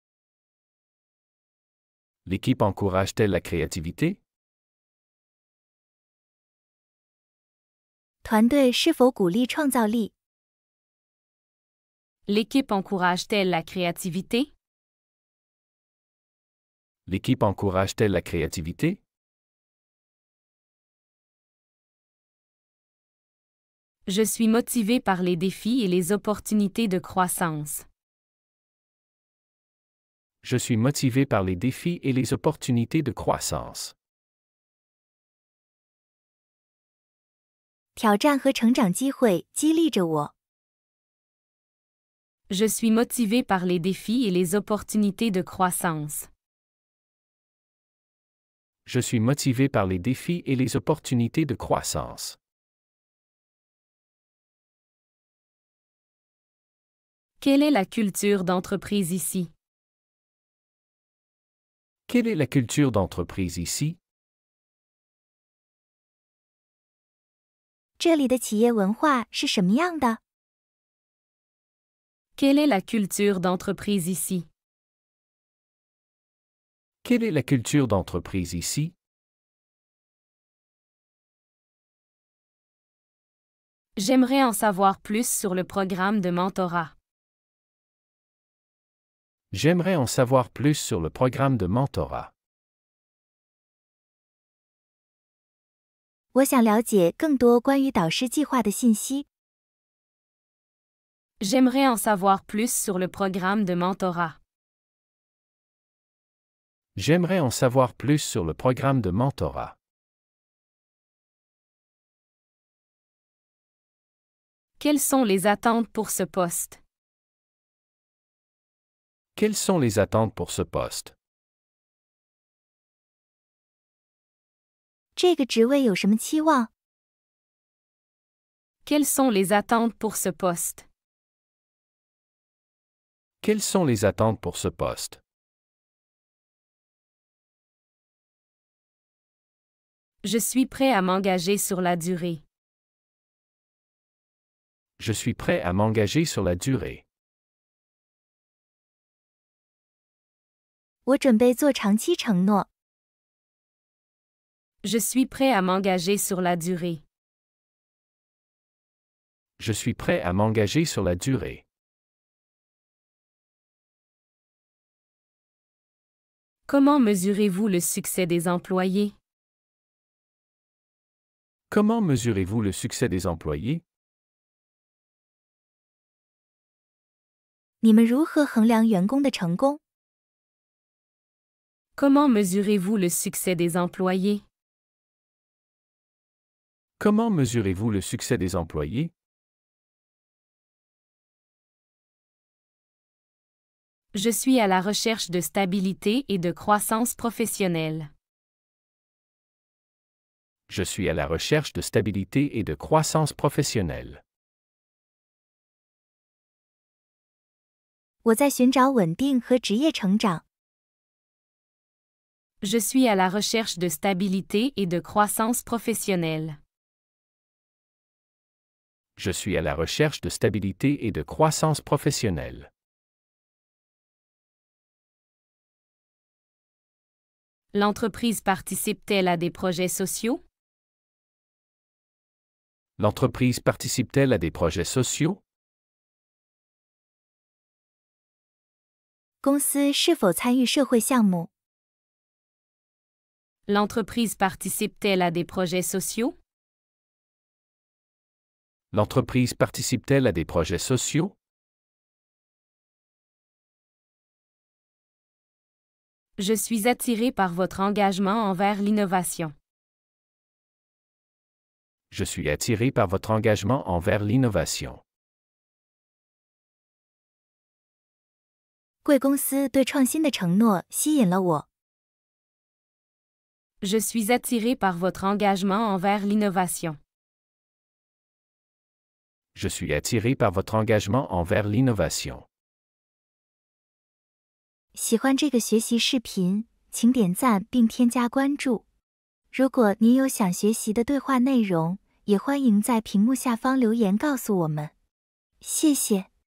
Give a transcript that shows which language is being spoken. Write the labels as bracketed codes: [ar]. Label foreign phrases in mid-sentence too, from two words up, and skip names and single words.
[fr] L'équipe encourage-t-elle la créativité? [zh] 团队是否鼓励创造力？ [fr] L'équipe encourage-t-elle la créativité? L'équipe encourage-t-elle la créativité? Je suis motivé par les défis et les opportunités de croissance. Je suis motivé par les défis et les opportunités de croissance. [zh] 挑战和成长机会激励着我。 [fr] Je suis motivé par les défis et les opportunités de croissance. Je suis motivé par les défis et les opportunités de croissance. Quelle est la culture d'entreprise ici? Quelle est la culture d'entreprise ici? [zh] 这里的企业文化是什么样的？ [fr] Quelle est la culture d'entreprise ici? Quelle est la culture d'entreprise ici? J'aimerais en savoir plus sur le programme de mentorat. J'aimerais en savoir plus sur le programme de mentorat. [zh] 我想了解更多关于导师计划的信息。 [fr] J'aimerais en savoir plus sur le programme de mentorat. J'aimerais en savoir plus sur le programme de mentorat. Quelles sont les attentes pour ce poste? Quelles sont les attentes pour ce poste? [zh] 这个职位有什么期望？ [fr] Quelles sont les attentes pour ce poste? Quelles sont les attentes pour ce poste? Je suis prêt à m'engager sur la durée. Je suis prêt à m'engager sur la durée. [zh] 我准备做长期承诺。 [fr] Je suis prêt à m'engager sur la durée. Je suis prêt à m'engager sur la durée. Comment mesurez-vous le succès des employés? Comment mesurez-vous le succès des employés? [zh] 你们如何衡量员工的成功？ [fr] Comment mesurez-vous le succès des employés? Comment mesurez-vous le succès des employés? Je suis à la recherche de stabilité et de croissance professionnelle. Je suis à la recherche de stabilité et de croissance professionnelle. [zh] 我在寻找稳定和职业成长。 [fr] Je suis à la recherche de stabilité et de croissance professionnelle. Je suis à la recherche de stabilité et de croissance professionnelle. L'entreprise participe-t-elle à des projets sociaux? L'entreprise participe-t-elle à des projets sociaux? [zh] 公司是否参与社会项目？ [fr] L'entreprise participe-t-elle à des projets sociaux? L'entreprise participe-t-elle à des projets sociaux? Je suis attiré par votre engagement envers l'innovation. Je suis attiré par votre engagement envers l'innovation. [zh] 贵公司对创新的承诺吸引了我。 [fr] Je suis attiré par votre engagement envers l'innovation. Je suis attiré par votre engagement envers l'innovation. [zh] 喜欢这个学习视频，请点赞并添加关注。如果您有想学习的对话内容，也欢迎在屏幕下方留言告诉我们。谢谢。